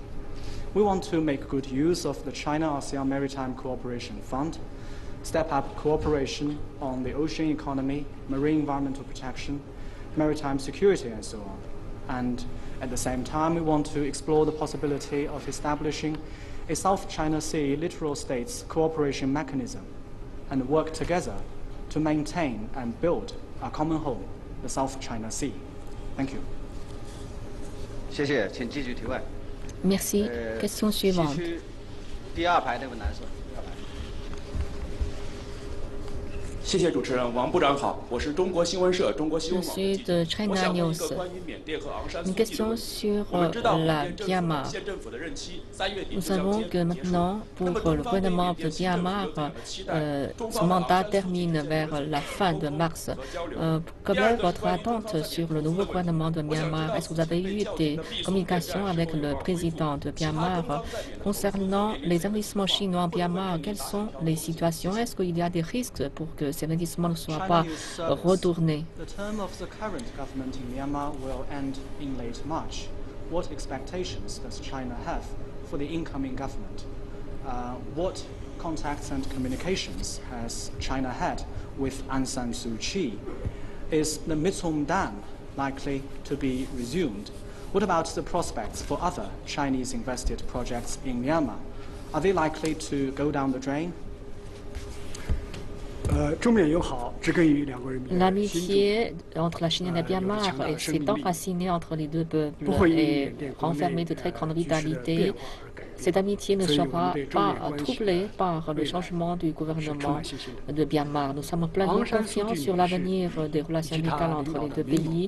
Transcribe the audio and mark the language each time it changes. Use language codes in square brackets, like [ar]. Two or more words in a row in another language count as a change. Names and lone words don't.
[en] We want to make good use of the China-ASEAN Maritime Cooperation Fund, step up cooperation on the ocean economy, marine environmental protection, maritime security, and so on. And at the same time, we want to explore the possibility of establishing a South China Sea littoral states cooperation mechanism and work together to maintain and build a common home, the South China Sea. Thank you. [zh] 谢谢，请继续提问。 [fr] Merci. Question suivante. [zh] 第2排那位男士。谢谢主持人，王部长好，我是中国新闻社中国新闻网的记者。 China 我想问一 News. 个关于缅甸和昂山素 [fr] Une [zh] 季的 [fr] question [zh] 问题。 [fr] sur [zh] 我们知道 [fr] la [zh] 缅甸政府 [fr] Myanmar. [zh] 和县政府的任期3月底 [fr] Nous [zh] 就将 [fr] savons [zh] 结 [fr] que [zh] 结束。 [fr] maintenant, [zh] 那么 [fr] pour [zh] 中 [fr] le [zh] 方对 [fr] gouvernement [zh] 缅 [fr] de [zh] 甸新政府有 [fr] Myanmar, [zh] 怎样的期待？中 [fr] son [zh] 方和昂 [fr] mandat [zh] 山素季 [fr] termine [zh] 之间 [fr] vers [zh] 的 [fr] la fin de [zh] 沟通 [fr] mars. [zh] 和交流。 [fr] Quelle est votre attente sur le nouveau gouvernement de Myanmar? Est-ce que vous avez eu des communications avec le président de Myanmar concernant les investissements chinois en Myanmar? Quelles sont les situations? Est-ce qu'il y a des risques pour que ces investissements ne soient pas retournés? [en] The term of the current government in Myanmar will end in late March. What expectations does China have for the incoming government? What contacts and communications has China had with Aung San Suu Kyi? Is the Mitsum Dam likely to be resumed? What about the prospects for other Chinese invested projects in Myanmar? Are they likely to go down the drain? [zh] 中缅友好植根于2国人民的心 [fr] L'amitié entre la Chine et le Myanmar s'est enracinée entre les deux peuples et renfermée de très grande vitalité. Cette amitié ne sera pas troublée par le changement du gouvernement de Myanmar. Nous sommes pleinement confiants sur l'avenir des relations amicales entre les deux pays.